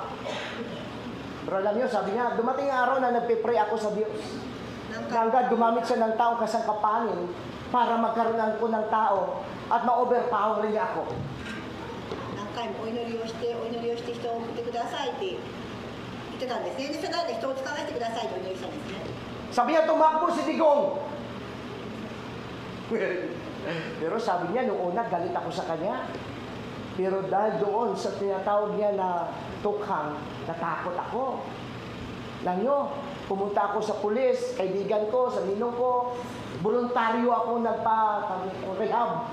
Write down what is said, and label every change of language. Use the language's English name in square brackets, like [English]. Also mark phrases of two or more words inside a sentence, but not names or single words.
[Filipino] Pero alam niyo, sabi niya, dumating ang araw na nagpe-pray ako sa Diyos. Hanggang gumamit siya ng taong kasangkapanin para magkaroon ako ng tao at ma-overpower niya ako. [Japanese] 何回もお祈りをして人を送ってくださいって言ってたんですね。で、それで人を使わせてくださいとお祈りしたんですね。 [Filipino] Sabi niya, tumakbo si Digong. Pero sabi niya, noong una, galit ako sa kanya. Pero dahil doon sa tinatawag niya na tukhang, natakot ako. Lang nyo, pumunta ako sa pulis, kaibigan ko, sa ninong ko, voluntaryo ako nagpa-rehab.